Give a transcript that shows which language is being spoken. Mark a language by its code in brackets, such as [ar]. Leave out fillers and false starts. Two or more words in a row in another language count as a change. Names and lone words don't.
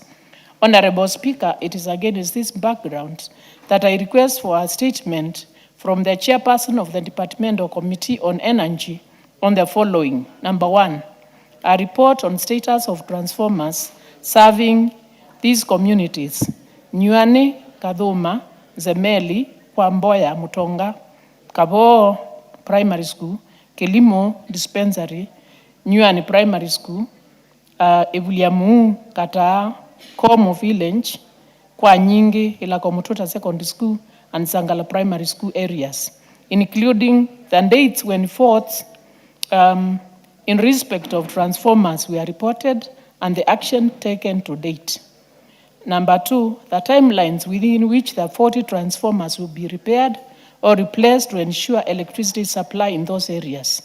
[en] Honorable Speaker, it is against this background that I request for a statement from the chairperson of the Departmental Committee on Energy on the following. Number one, a report on status of transformers serving these communities: Nyuane, Kadhuma, Zemeli, Kwamboya, Mutonga, Kabo Primary School, Kilimo Dispensary, Nyuane Primary School, Ebuliamu, Kata, Komo Village, Kwa Nyingi, Ilakomututa Secondary School, and Sangala Primary School areas, including the dates when faults in respect of transformers were reported and the action taken to date. Number two, the timelines within which the 40 transformers will be repaired or replaced to ensure electricity supply in those areas.